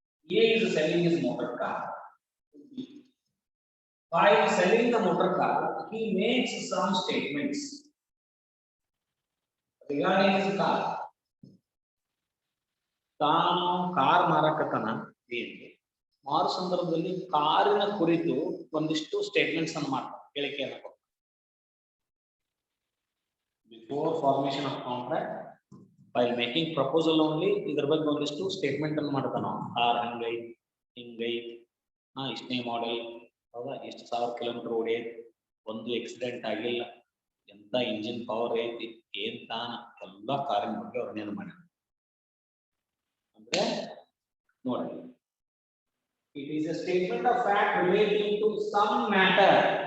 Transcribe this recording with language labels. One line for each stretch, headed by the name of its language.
English: A is selling his motor car. While selling the motor car, he makes some statements regarding his car.
Kannada: ತಾನು car ಮಾರಕತನ ಮಾರು ಸಂದರ್ಭದಲ್ಲಿ ಕಾರಿನ ಕುರಿತು ಒಂದಿಷ್ಟು statements ಅನ್ನು ಮಾಡ್ತಾನೆ, ಹೇಳಿಕೆಯನ್ನು ಕೊಡ್ತಾನೆ.
English: Before formation of contract, while making proposal only,
Kannada: ಇದರ ಬಗ್ಗೆ ಒಂದಿಷ್ಟು ಸ್ಟೇಟ್ಮೆಂಟ್ ಅನ್ನು ಮಾಡ್ತಾನೆ. ಕಾರ್ ಹಿಂಗೈ ಇಷ್ಟನೇ ಮಾಡೆಲ್, ಹೌದಾ, ಎಷ್ಟು 1000 ಕಿಲೋಮೀಟರ್ ಓಡೈತಿ, ಒಂದು ಆಕ್ಸಿಡೆಂಟ್ ಆಗಿಲ್ಲ, ಎಂತ ಇಂಜಿನ್ ಪವರ್ ಐತಿ, ಏನ್ ತಾನ ಎಲ್ಲ ಕಾರಿನ ಬಗ್ಗೆ ವರ್ಣನೆ ಮಾಡಿ. ಅಂದ್ರೆ ನೋಡಿ,
English: It is a statement of fact relating to some matter.